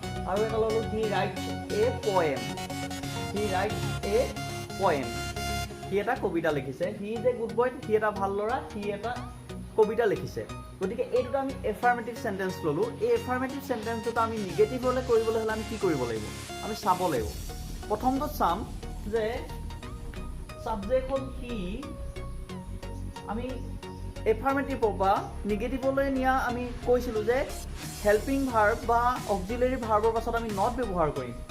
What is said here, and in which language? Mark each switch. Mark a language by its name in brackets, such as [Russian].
[Assamese] আৰু এটা ল'লোঁ, [English] he writes a poem, he writes a poem, [Assamese] সি এটা কবিতা লিখিছে। [English] he is a good boy, [Assamese] সি এটা ভাল ল'ৰা, সি এটা কবিতা লিখিছে। গতিকে এই 2টা আমি এফাৰ্মেটিভ সেন্টেন্স ল'লোঁ। এই এফাৰ্মেটিভ সেন্টেন্স 2টা আমি নিগেটিভলৈ কৰিবলৈ হ'লে আমি কি কৰিব লাগিব, আমি চাব লাগিব। প্ৰথমটোত চাম যে ছাবজেক্ট হ'ল হি, আমি এফাৰ্মেটিভৰ পৰা নিগেটিভলৈ নিয়া আমি কৈছিলোঁ যে হেল্পিং ভাৰ্ব বা অক্সিলেৰী ভাৰ্বৰ পাছত আমি নট ব্যৱহাৰ কৰিম।